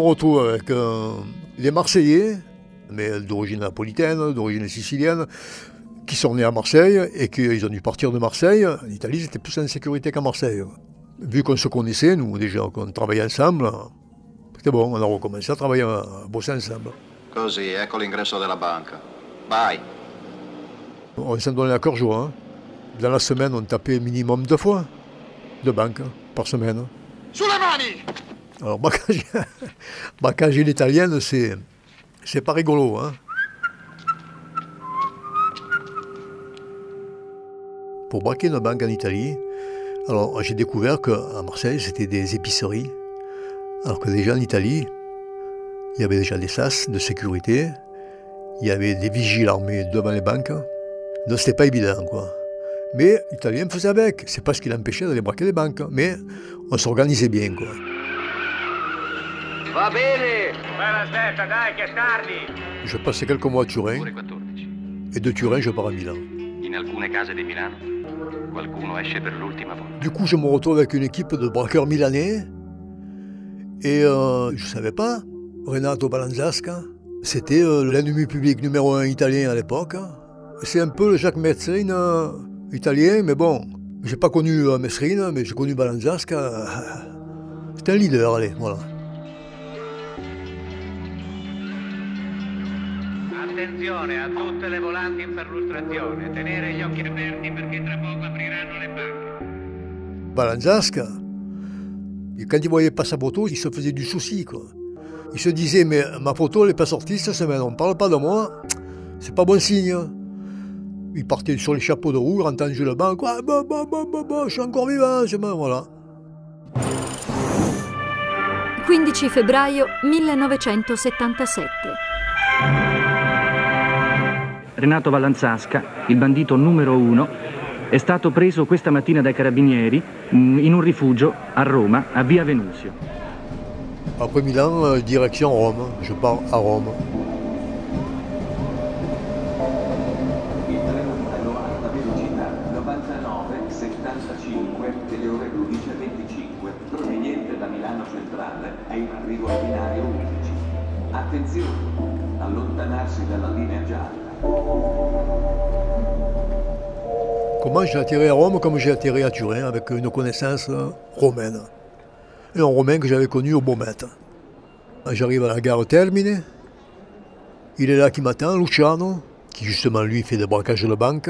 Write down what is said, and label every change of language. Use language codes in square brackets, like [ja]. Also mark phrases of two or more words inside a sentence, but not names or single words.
[fr] retrouve avec les Marseillais, mais d'origine napolitaine, d'origine sicilienne, qui sont nés à Marseille et qu'ils ont dû partir de Marseille. En Italie, c'était plus en sécurité qu'à Marseille. Vu qu'on se connaissait, nous déjà, qu'on travaillait ensemble, c'était bon, on a recommencé à travailler, à bosser ensemble. [it] Così, ecco l'ingresso della banca. Vai. [fr] On s'en donnait à cœur joie. Hein. Dans la semaine, on tapait minimum 2 fois de banque par semaine. [it] Sulle mani! [fr] Alors, braquage l'italienne, c'est pas rigolo, hein. Pour braquer une banque en Italie, alors j'ai découvert qu'à Marseille, c'était des épiceries, alors que déjà en Italie, Il y avait déjà des sas de sécurité. Il y avait des vigiles armés devant les banques. Donc c'était pas évident, quoi. Mais l'Italien faisait avec. C'est pas ce qui l'empêchait d'aller braquer les banques. Mais on s'organisait bien, quoi. [it] Va bene! Bella aspetta, dai, che tardi! [fr] Je passais quelques mois à Turin. Et de Turin, je pars à Milan. [it] In alcune case di Milano qualcuno esce per l'ultima volta. [fr] Du coup, je me retrouve avec une équipe de braqueurs milanais. Et je savais pas, Renato Balanzasca, c'était l'ennemi public numéro 1 italien à l'époque. C'est un peu le Jacques Metzrine italien, mais bon, j'ai pas connu Metzrine, mais j'ai connu Balanzasca. C'était un leader, allez, voilà. [it] Attenzione a tutte le volanti in perlustrazione, tenere gli occhi aperti perché tra poco apriranno le banche. [fr] Balanzasca, et quand il voyait pas sa photo, il se faisait du souci, quoi. Il se disait, mais ma photo n'est pas sortie cette semaine, on ne parle pas de moi, c'est pas bon signe. Il partait sur les chapeaux de roue, il rentrait en le banc, quoi, je suis encore vivant, voilà. [it] 15 febbraio 1977. Renato Balanzasca, il bandito numero 1, è stato preso questa mattina dai carabinieri in un rifugio a Roma, a Via Venuzio. [fr] Après Milan, direction Rome, je pars à Rome. [it] Il treno a alta velocità 99-75 delle ore 12:25, proveniente da Milano Centrale, è in arrivo al binario 11. Attenzione, allontanarsi dalla linea gialla. [fr] Comment j'ai atterri à Rome comme j'ai atterri à Turin, avec une connaissance romaine. Et un Romain que j'avais connu au Beaumet. J'arrive à la gare Termine. Il est là qui m'attend, Luciano, qui justement lui fait des braquages de banque.